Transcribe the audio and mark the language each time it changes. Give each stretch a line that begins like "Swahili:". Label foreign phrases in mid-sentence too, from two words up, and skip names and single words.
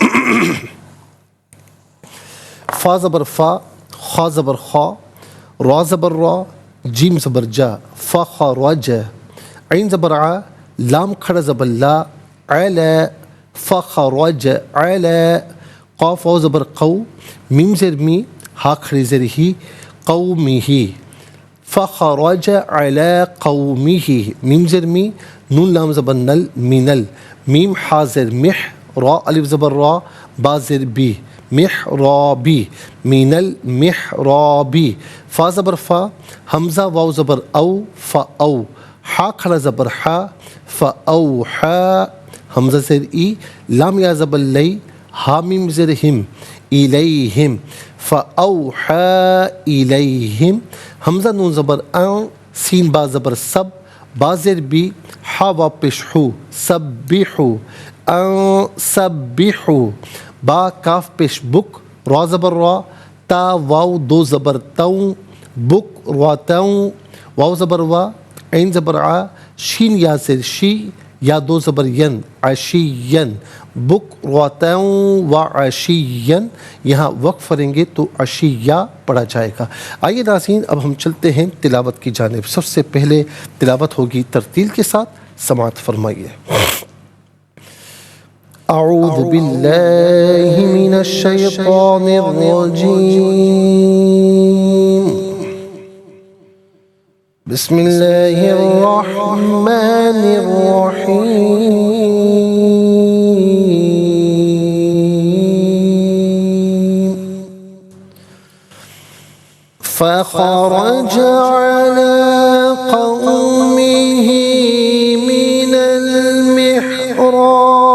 Urdu: فا زبر فا، خا زبر خا، را زبر را، جیم زبر جا، فا خا را جا، عین زبر ع، لام کھڑا زبر لا، علا، فا خا را جا علا، قاف واو زبر قو، میم زر می، ہا کھڑی زر ہی، قومی، فا خا را جا علا قومی، میم زر می، نون لام زبر نل، مینل، میم حاضر مح، را الف زبر را، با زر بی، محرابی، مین المحرابی، فا زبر فا، حمزہ واو زبر او، فا او، حا کھڑا زبر حا، فا او حا، حمزہ زر ای، لام یا زبر لی، ہا میم زر ہم، الیہم، فا اوحا الیہم، حمزہ نون زبر ان، سین با زبر سب، با زر بی، ہا وا پیش ہو، سبحو، ان سبحو، با کاف پیش بک، را زبر را، تا واو دو زبر توں، بک را توں، واو زبر وا، عین زبر ع، شین یا زر شی، یا دو زبر ین، عشین، بک را توں و عشین، یہاں وقف کریں گے تو عشیہ پڑھا جائے گا۔ آئیے ناظرین اب ہم چلتے ہیں تلاوت کی جانب۔ سب سے پہلے تلاوت ہوگی ترتیل کے ساتھ، سماعت فرمائیے۔
Arabic: اعوذ باللہ من الشیطان الرجیم، بسم اللہ الرحمن الرحیم، فخرج على قومه من المحراب